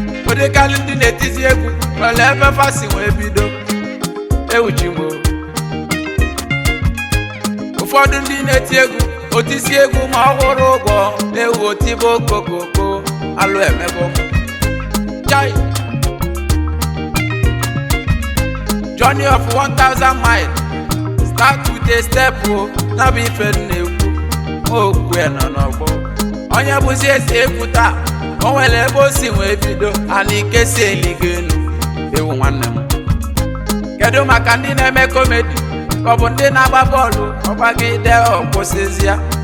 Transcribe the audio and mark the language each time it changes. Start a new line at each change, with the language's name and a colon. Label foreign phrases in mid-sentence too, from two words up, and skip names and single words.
Igbo: Ọ dịkalị ndị na-etizi egwu, nwere ebe fa si wee bido. Ewu chi m o. Ụfọdụ ndị na-eti egwu, otisi egwu ma ọ kwụrụ ụgwọ, ewu otibe okokoko, alụ emebe ụmụ. Chai.
English: Journey of one thousand miles. Start with a step,
Igbo: oh. Na bụ ife m na-ekwu. Okwu ya nọ n'ọgbọ. Onye bụzi eze ekwu taa, o nwere ebe o si wee bido, ana ike si eligo enu. Ewu nwanne m. Kedu maka ndị na-eme komedi? Ka ọ bụ ndị na-agba bọọlụ, ọ gbagide, ọ kwụsịzịa?